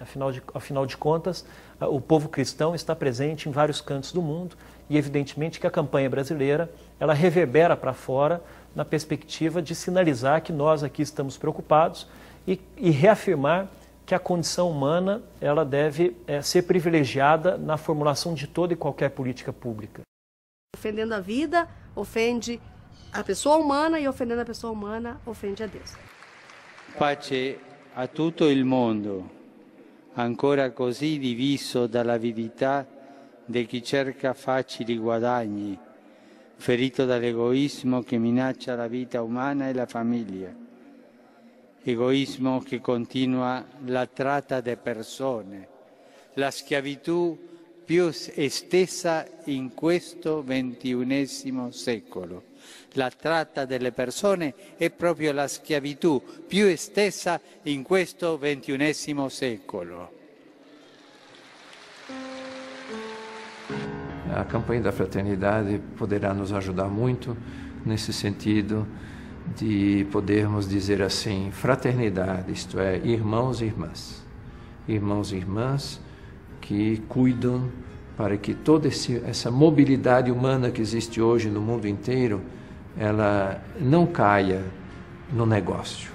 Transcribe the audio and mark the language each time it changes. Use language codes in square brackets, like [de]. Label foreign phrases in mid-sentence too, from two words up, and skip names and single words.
[pt] Afinal de contas, o povo cristão está presente em vários cantos do mundo e, evidentemente, que a campanha brasileira ela reverbera para fora na perspectiva de sinalizar que nós aqui estamos preocupados e reafirmar que a condição humana ela deve ser privilegiada na formulação de toda e qualquer política pública. Ofendendo a vida, ofende a pessoa humana, e ofendendo a pessoa humana, ofende a Deus. [it] Pace a tutto il mondo, ancora così diviso dall'avidità di chi cerca facili guadagni, ferito dall'egoismo che minaccia la vita umana e la famiglia. [pt] egoísmo que continua [it] la trata de persone, la schiavitù più estesa in questo XXI secolo. La tratta delle persone è proprio la schiavitù più estesa in questo XXI secolo. [pt] A campanha da fraternidade poderá nos ajudar muito nesse sentido de podermos dizer assim, fraternidade, isto é, irmãos e irmãs. Irmãos e irmãs que cuidam para que toda essa mobilidade humana que existe hoje no mundo inteiro, ela não caia no negócio.